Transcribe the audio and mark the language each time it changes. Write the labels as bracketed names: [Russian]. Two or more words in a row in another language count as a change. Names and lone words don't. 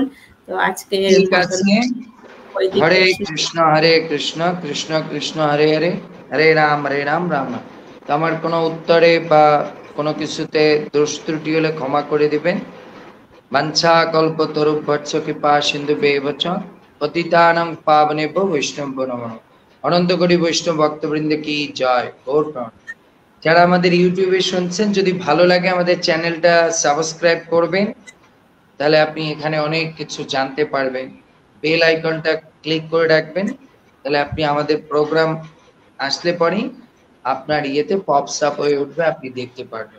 [Bangla] তো আজকে [Sanskrit] হরে কৃষ্ণ কৃষ্ণ কৃষ্ণ হরে হরে, হরে রাম রাম রাম। [Bangla] তো আমার কোনো উত্তরে বা কোনো কিছুতে দোষ ত্রুটি হলে ক্ষমা করে দিবেন। [Sanskrit] বাঞ্ছা কল্পতরুভ্যর্থ কৃপা সিন্ধুভ্যেব চ পতিতানাং পাবনেভ্যো বৈষ্ণবো নমঃ। [Bangla] অনন্ত কোটি বৈষ্ণব ভক্তবৃন্দ কি জয়। যারা আমাদের ইউটিউবে শুনছেন, যদি ভালো লাগে আমাদের চ্যানেলটা সাবস্ক্রাইব করবেন, তাহলে আপনি এখানে অনেক কিছু জানতে পারবেন। বেল আইকনটা ক্লিক করে রাখবেন, তাহলে আপনি আমাদের প্রোগ্রাম আসলে পরেই আপনার ইয়েতে [English] pops up [Bangla] হয়ে উঠবে, আপনি দেখতে পারবেন।